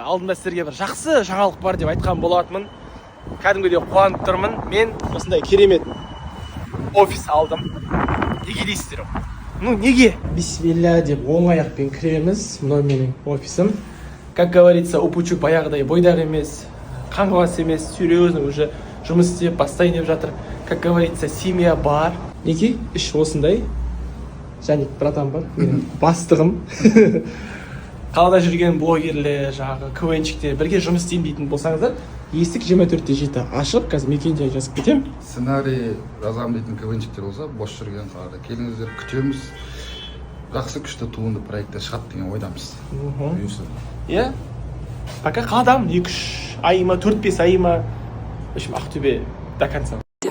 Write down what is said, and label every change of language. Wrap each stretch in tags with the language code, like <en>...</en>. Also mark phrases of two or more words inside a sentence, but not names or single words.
<kk>Алдында сіздерге бір жақсы жаңалық бар деп айтқан болатынмын. Кәдімгідей қуанып тұрмын. Мен осындай керемет офис алдым. Неге дейсіздер? Неге? Бисмилля деп оң аяқпен кіреміз. Мынау менің офисім.</kk> <ru>Как говорится,</ru> <kk>упучук баяғыдай бойдақ емес, қаңғыбас емес,</kk> <ru>серьезно уже</ru> <kk>жұмыс істеп, бастайын деп жатыр.</kk> <ru>Как говорится, семья</ru> <kk>бар. Неге? Іш осындай. Және братан бар, менің бастығым. Қалада жүрген блогерлер, жағы КВНчиктер бірге жұмыс істейін дейтін болсаңыздар, есік 24/7 ашық, қазір мекен-жай жазып кетем. Сценарий жазамын дейтін КВНчиктер болса, бос жүрген қалада келіңіздер, күтеміз. Жақсы күшті туынды проекттер шығады деген ойдамыз. Иә. Пока қаладамын 2-3 ай ма, 4-5 ай ма.</kk> <ru>В общем, Ақтөбе до конца.</ru>